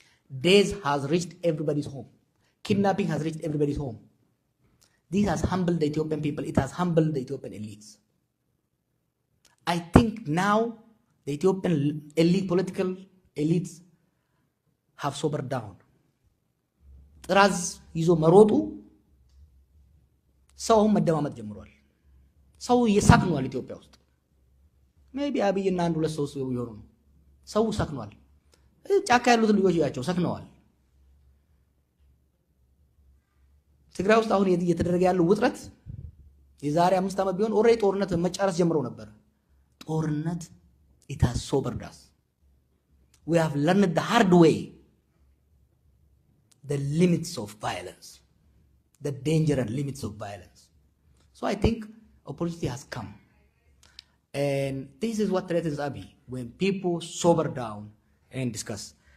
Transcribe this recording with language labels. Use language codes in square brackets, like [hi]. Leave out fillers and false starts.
[en] Days has reached everybody's home. Kidnapping has reached everybody's home. This has humbled the Ethiopian people. It has humbled the Ethiopian elites. I think now the Ethiopian elite, political elites have sobered down. [am] ጥራዝ ይዞ መሮጡ ሰው መደማመጥ ጀምሯል። ሰው እየሳክኗል ኢትዮጵያ ውስጥ ሜቢ አብይና አንድ ሁለት ሰው ይሆኑ ነው። ሰው ሳክኗል። ጫካ ያሉት ልጆች ያቸው ሰክነዋል። ትግራይ ውስጥ አሁን እየተደረገ ያለው ውጥረት የዛሬ 5 ዓመት ቢሆን ኦሬዲ ጦርነት መጫረስ ጀምሮ ነበር። ጦርነት [en] it has sobered us. We have learned the hard way the limits of violence, the danger and limits of violence. So I think opportunity has come. And this is what threatens Abiy, when people sober down and discuss.